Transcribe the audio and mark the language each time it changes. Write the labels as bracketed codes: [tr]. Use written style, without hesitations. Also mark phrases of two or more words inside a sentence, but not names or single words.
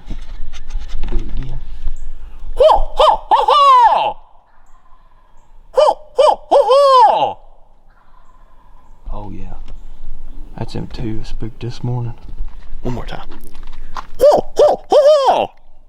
[en] Do it again. Ho, ho, ho, ho! Ho, ho, ho, ho! Oh yeah, that's him too. Spooked this morning. One more time. Ho, ho, ho, ho!